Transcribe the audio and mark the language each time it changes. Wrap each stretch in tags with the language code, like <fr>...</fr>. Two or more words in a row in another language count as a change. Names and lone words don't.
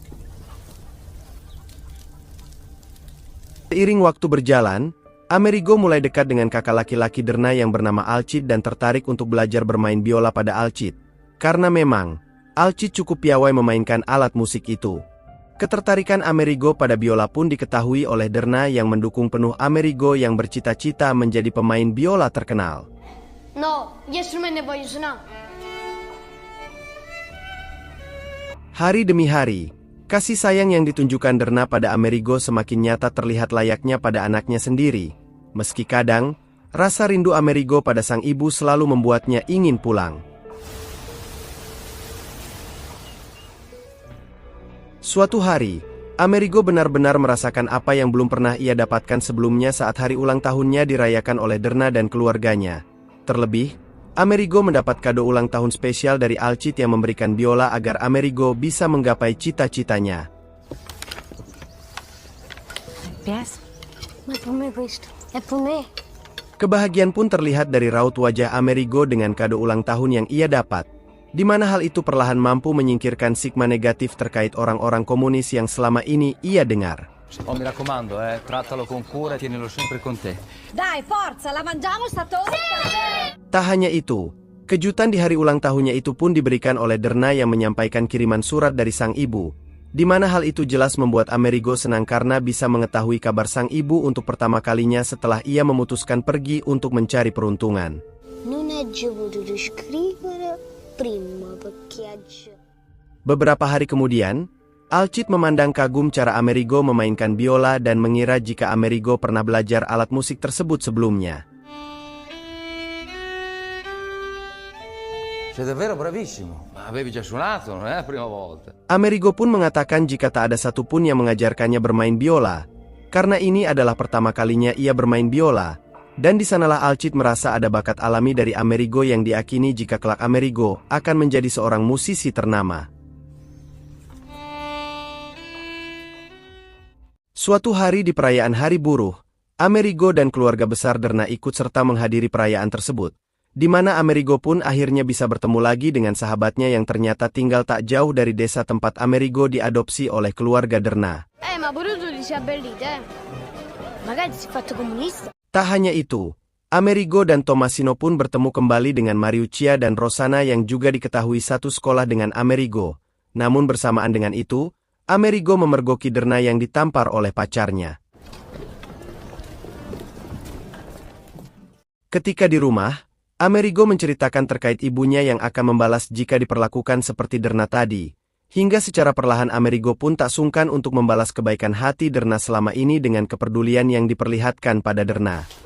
<id>Seiring waktu berjalan, Amerigo mulai dekat dengan kakak laki-laki Derna yang bernama Alcid dan tertarik untuk belajar bermain biola pada Alcid. Karena memang, Alcid cukup piawai memainkan alat musik itu. Ketertarikan Amerigo pada biola pun diketahui oleh Derna yang mendukung penuh Amerigo yang bercita-cita menjadi pemain biola terkenal.</id> <it>No, gli strumenti voglio suonare.</it> <id>Hari demi hari, kasih sayang yang ditunjukkan Derna pada Amerigo semakin nyata terlihat layaknya pada anaknya sendiri. Meski kadang, rasa rindu Amerigo pada sang ibu selalu membuatnya ingin pulang. Suatu hari, Amerigo benar-benar merasakan apa yang belum pernah ia dapatkan sebelumnya saat hari ulang tahunnya dirayakan oleh Derna dan keluarganya. Terlebih, Amerigo mendapat kado ulang tahun spesial dari Alcid yang memberikan biola agar Amerigo bisa menggapai cita-citanya.</id> <it>Piace? Ma per me questo, è per me.</it> <id>Kebahagiaan pun terlihat dari raut wajah Amerigo dengan kado ulang tahun yang ia dapat, di mana hal itu perlahan mampu menyingkirkan stigma negatif terkait orang-orang komunis yang selama ini ia dengar.</id> <it>Oh, mi raccomando, trattalo con cura e tienilo sempre con te. Dai, forza, la mangiamo sta torta?</it> <id>Tak hanya itu, kejutan di hari ulang tahunnya itu pun diberikan oleh Derna yang menyampaikan kiriman surat dari sang ibu, di mana hal itu jelas membuat Amerigo senang karena bisa mengetahui kabar sang ibu untuk pertama kalinya setelah ia memutuskan pergi untuk mencari peruntungan.</id> <it>Non è potuto scrivere prima perché oggi...</it> <id>Beberapa hari kemudian, Alcid memandang kagum cara Amerigo memainkan biola dan mengira jika Amerigo pernah belajar alat musik tersebut sebelumnya.</id> <it>Sei davvero bravissimo. Ma avevi già suonato, non è la prima volta.</it> <id>Amerigo pun mengatakan jika tak ada satupun yang mengajarkannya bermain biola, karena ini adalah pertama kalinya ia bermain biola, dan di sanalah Alcid merasa ada bakat alami dari Amerigo yang diakini jika kelak Amerigo akan menjadi seorang musisi ternama. Suatu hari di perayaan Hari Buruh, Amerigo dan keluarga besar Derna ikut serta menghadiri perayaan tersebut, di mana Amerigo pun akhirnya bisa bertemu lagi dengan sahabatnya yang ternyata tinggal tak jauh dari desa tempat Amerigo diadopsi oleh keluarga Derna.</id> <it>Ma Boruto si è abbellito, Magari si è fatto comunista.</it> <id>Tak hanya itu, Amerigo dan Tomasino pun bertemu kembali dengan Mariuccia dan Rosanna yang juga diketahui satu sekolah dengan Amerigo. Namun bersamaan dengan itu, Amerigo memergoki Derna yang ditampar oleh pacarnya. Ketika di rumah, Amerigo menceritakan terkait ibunya yang akan membalas jika diperlakukan seperti Derna tadi, hingga secara perlahan Amerigo pun tak sungkan untuk membalas kebaikan hati Derna selama ini dengan kepedulian yang diperlihatkan pada Derna.</id>